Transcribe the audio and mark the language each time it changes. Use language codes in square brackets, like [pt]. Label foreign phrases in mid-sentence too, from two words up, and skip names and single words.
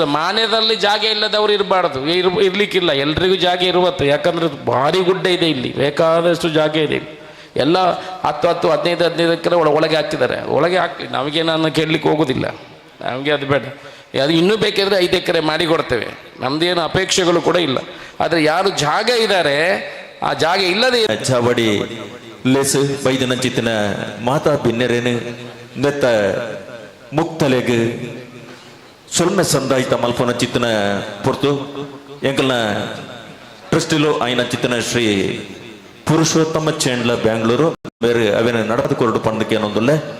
[kn] ಮಾನ್ಯದಲ್ಲಿ ಜಾಗ ಇಲ್ಲದವರು ಇರಬಾರ್ದು, ಇರ್ಲಿಕ್ಕಿಲ್ಲ. ಎಲ್ರಿಗೂ ಜಾಗ ಇರುವತ್ತು, ಯಾಕಂದ್ರೆ ಭಾರಿ ಗುಡ್ಡ ಇದೆ ಇಲ್ಲಿ, ಬೇಕಾದಷ್ಟು ಜಾಗ ಇದೆ. ಎಲ್ಲ 10, 15 ಎಕರೆ ಒಳಗೆ ಹಾಕಿದ್ದಾರೆ. ಒಳಗೆ ಹಾಕಲಿ, ನಮಗೆ ನಾನು ಕೇಳಲಿಕ್ಕೆ ಹೋಗೋದಿಲ್ಲ, ನಮಗೆ ಅದು ಬೇಡ. ಅದು ಇನ್ನೂ ಬೇಕಿದ್ರೆ 5 ಎಕರೆ ಮಾಡಿ ಕೊಡ್ತೇವೆ, ನಮ್ದೇನು ಅಪೇಕ್ಷೆಗಳು ಕೂಡ ಇಲ್ಲ. ಆದರೆ ಯಾರು ಜಾಗ ಇದ್ದಾರೆ, ಆ ಜಾಗ ಇಲ್ಲದೆ [tcy] ಚಾವಡಿ ಲೆಸ್ ಬೈದನ ಚಿತ್ತಿನ ಮಾತಾ ಭಿನ್ನರೇನು ನೆತ್ತ ಮುಕ್ತಲೆಗ್ ಸೊಲ್ಮೆ ಸಂದಾಯಿತ ಮಲ್ಪನ ಚಿತ್ತಿನ ಪೊರ್ತು ಎಂಕಲ್ನ ಟ್ರಸ್ಟಿಲು ಆಯ್ನ ಚಿತ್ತಿನ ಶ್ರೀ ಪುರುಷೋತ್ತಮ ಚೇಂಡ್ಲ ಬ್ಯಾಂಗ್ಳೂರು ಬೇರೆ ಅವೇನು ನಡೆದುಕೊಂಡು ಪಂಡಕ್ಕೆ ಅನ್ನೊಂದುಲ್ಲೆ